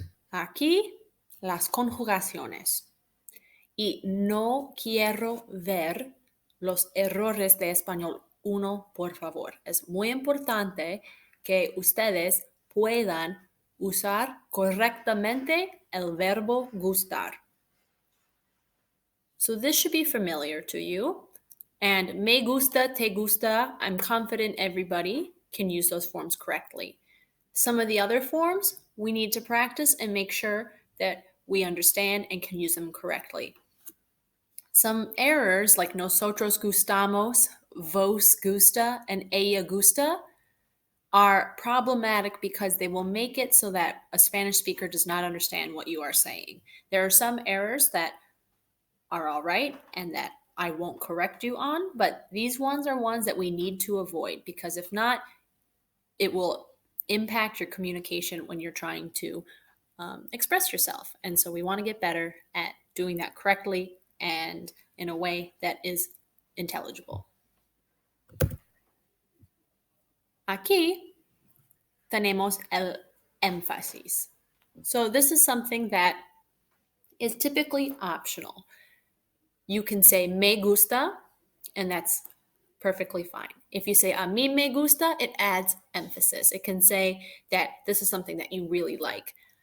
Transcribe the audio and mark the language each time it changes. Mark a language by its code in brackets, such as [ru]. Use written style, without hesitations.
[es] Aquí las conjugaciones. Y no quiero ver los errores de español uno, por favor. Es muy importante que ustedes puedan usar correctamente el verbo gustar. [en] So this should be familiar to you. And [es] me gusta, te gusta, [en] I'm confident everybody can use those forms correctly. Some of the other forms we need to practice and make sure that we understand and can use them correctly. Some errors like [es] nosotros gustamos, vos gusta, [en] and [es] ella gusta [en] are problematic because they will make it so that a Spanish speaker does not understand what you are saying. There are some errors that are all right and that I won't correct you on, but these ones are ones that we need to avoid because if not, it will impact your communication when you're trying to express yourself. And so we want to get better at doing that correctly and in a way that is intelligible. [es] Aquí tenemos el énfasis. [en] So this is something that is typically optional. You can say [es] me gusta, [en] and that's perfectly fine. If you say [es] a mí me gusta, [en] it adds emphasis. It can say that this is something that you really like.